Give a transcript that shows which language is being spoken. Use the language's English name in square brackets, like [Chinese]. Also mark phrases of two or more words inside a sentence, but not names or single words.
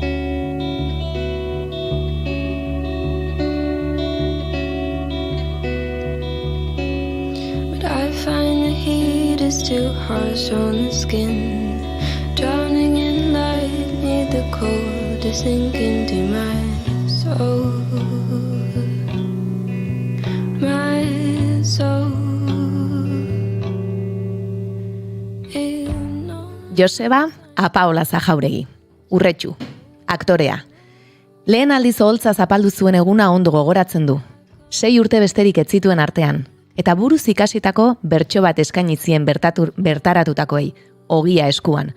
[English] But I find the heat is too harsh on the skin. Drowning in light, need the cold to sink into my soul. My soul. [Basque] Joseba Apaolaza Jauregi. Urretxu, aktorea. Lehen aldiz oholtza zapaldu zuen eguna ondo gogoratzen du. 6 urte besterik ez zituen artean, eta buruz ikasitako bertso bat eskaini zien bertaratutakoei, ogia eskuan.